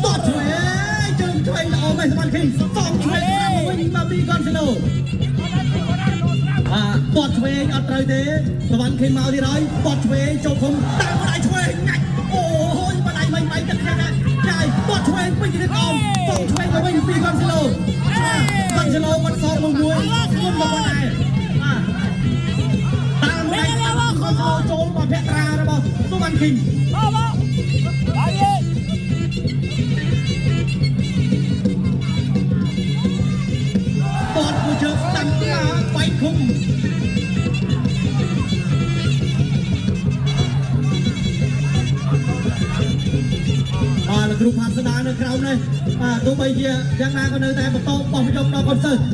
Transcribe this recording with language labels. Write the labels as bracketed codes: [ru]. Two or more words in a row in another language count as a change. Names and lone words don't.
[km] តតឆ្វេងជើងឆ្វេងល្អមែនសវណ្ណខេមសំឆ្វេងតាមមកវិញបាទពីកនស្លូតតឆ្វេងអត់ត្រូវទេសវណ្ណខេមមកទៀតហើយតតឆ្វេងចូលឃុំតាមបណ្ដាច់ឆ្វេងងាច់អូយបណ្ដាច់មិនបែកទឹកយ៉ាងណាចាយតតឆ្វេងពេញទៀតអមសំឆ្វេងមកវិញពីកនស្លូកនស្លូគាត់សងមួយខ្ញុំមកគាត់ដែរតាមបណ្ដាច់គាត់ចូលមកភក្ត្រារបស់សវណ្ណខេម [es] Vamos. Va bien. [km] តតមួយជើងស្ដាំមកបែកឃុំបាទលោកគ្រូផាត់ស្ដារនៅក្រោមនេះបាទទោះបីជាយ៉ាងណាក៏នៅតែបន្តបោះយកដល់កូនសិស្ស